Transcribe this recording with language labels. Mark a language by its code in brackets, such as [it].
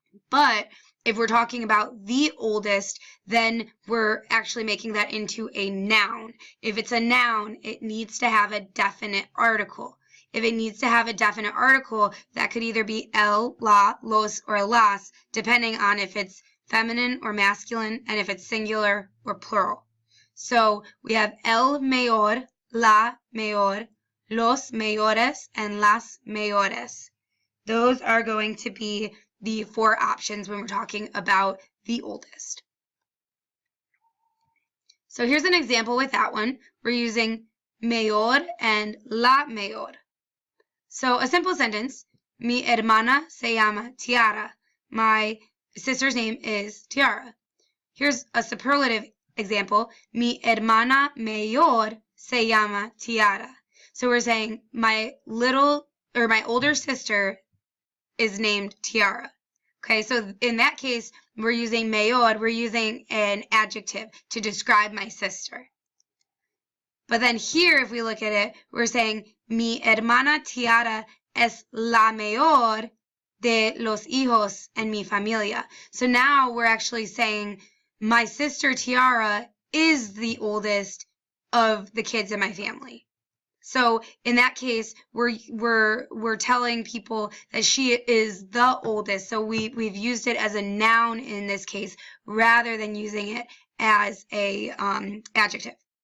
[en] But if we're talking about the oldest, then we're actually making that into a noun. If it's a noun, it needs to have a definite article. If it needs to have a definite article, that could either be el, la, los, or las, depending on if it's feminine or masculine, and if it's singular or plural. So we have el mayor, la mayor, los mayores, and las mayores. Those are going to be the 4 options when we're talking about the oldest. So here's an example with that one. We're using mayor and la mayor. So a simple sentence, [es] mi hermana se llama Tiara. [en] My sister's name is Tiara. Here's a superlative example, [es] mi hermana mayor se llama Tiara. [en] So we're saying my older sister is named Tiara. Okay, so in that case, we're using mayor, we're using an adjective to describe my sister. But then here, if we look at it, we're saying [es] mi hermana Tiara es la mayor de los hijos en mi familia. [en] So now we're actually saying my sister Tiara is the oldest of the kids in my family. So in that case, we're telling people that she is the oldest. So we've used it as a noun in this case rather than using it as a adjective.